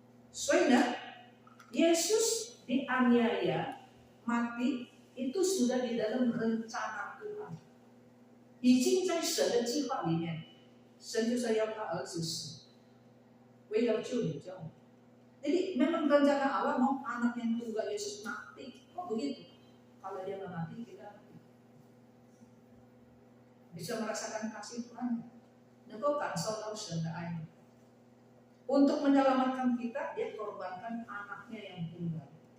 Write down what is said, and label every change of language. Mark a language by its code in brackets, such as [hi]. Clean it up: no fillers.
[id] Soalnya Yesus dianiaya mati itu sudah di dalam rencana Tuhan. [zh] 已经在神的计划里面，神就是要他儿子死，为了救你救我。 [id] Jadi memang rencana Allah mau anak yang tunggal Yesus mati. Kok begitu? Kalau dia nggak mati, kita mati. Bisa merasakan kasih Tuhan. Engkau kan selalu sendiri. Untuk menyelamatkan kita, dia korbankan anaknya yang tunggal.